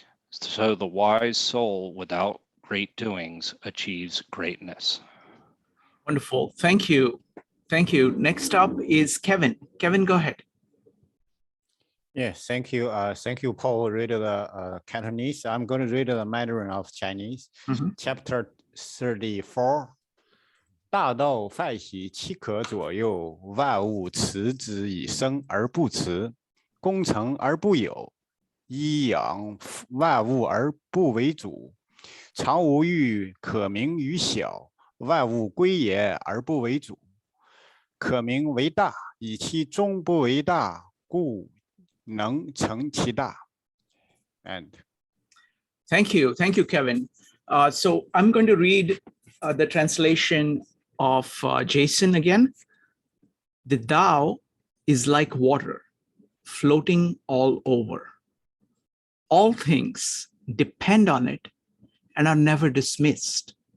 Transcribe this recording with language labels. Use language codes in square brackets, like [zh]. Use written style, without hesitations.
[en] So the wise soul without great doings achieves greatness. Wonderful. Thank you. Thank you. Next up is Kevin. Kevin, go ahead. Yes, thank you. Thank you, Paul. Read the Cantonese. I'm going to read the Mandarin of Chinese. Chapter 34. [zh] 大道泛兮，其可左右；万物辞之以生而不辞，功成而不有，以养万物而不为主。常无欲，可名于小；万物归也而不为主，可名为大。以其终不为大，故能成其大。 [en] And thank you, Kevin. So I'm going to read the translation of Jason again. The Tao is like water, floating all over. All things depend on it and are never dismissed.